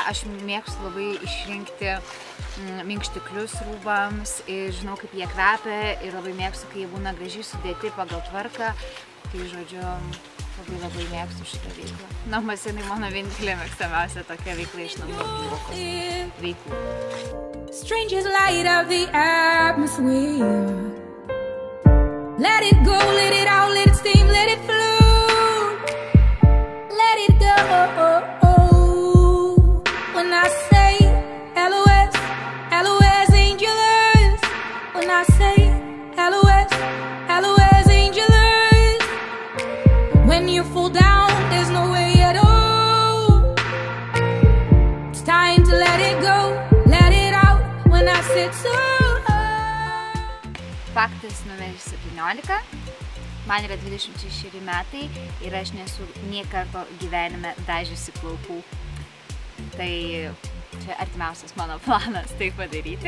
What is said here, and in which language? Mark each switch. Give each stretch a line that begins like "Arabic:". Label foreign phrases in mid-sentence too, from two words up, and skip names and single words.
Lithuanian: Aš mėgstu labai išrinkti minkštiklius rūbams ir žinau, kaip jie kvepia ir labai mėgstu, kai jie būna gražiai sudėti pagal tvarką. Tai, žodžiu, labai mėgstu šitą veiklą. Namuose tai mano vienintelė mėgstamiausia tokia veikla iš namų veiklų.
English: Strangers light up the atmosphere. Let it go, let it out, let it steam, let it flow. Let it go. When I say LOS, LOS Angelus. When I say LOS, LOS Angelus. When you fall down, there's no way at all. It's time to let it go.
Lithuanian: Faktas numeris 17. Man yra 26 metai ir aš nesu nie karto gyvenime dažiusi plaukų. Tai čia artimiausias mano planas tai padaryti.